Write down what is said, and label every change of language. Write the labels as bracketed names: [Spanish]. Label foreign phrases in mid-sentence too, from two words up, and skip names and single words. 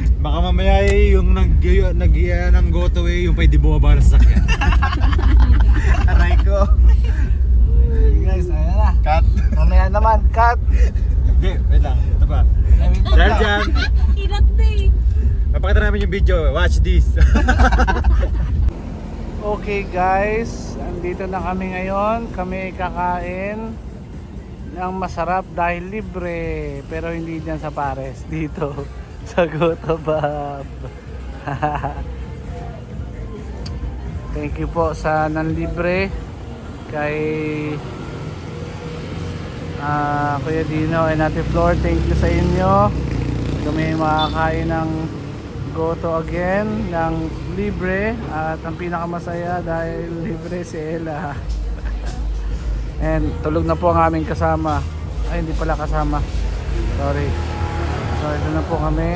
[Filipino] Baka mamaya eh, yung nag-iya ng goto eh, yung pwede bumaba na sa sakyan. Aray ko. [English] Okay, guys, [Filipino] ayan na. Cut. Mamaya naman, cut. Hindi, wait lang. Ito pa. Ay, wait lang. Dahil dyan, Hirap na eh. napakita namin yung video. [English] Watch this. Okay guys, [Filipino] andito na kami ngayon. Kami kakain ng masarap dahil libre. Pero hindi dyan sa Pares, dito sa Gotobab. [English] Thank you [Filipino] po sa nanlibre kay Kuya Dino and Ate Flor. [English] Thank you [Filipino] sa inyo. Kami makakain ng Goto again ng libre at ang pinakamasaya dahil libre si Ella. And tulog na po ang aming kasama. Ay, hindi pala kasama. Sorry. So ito na po kami.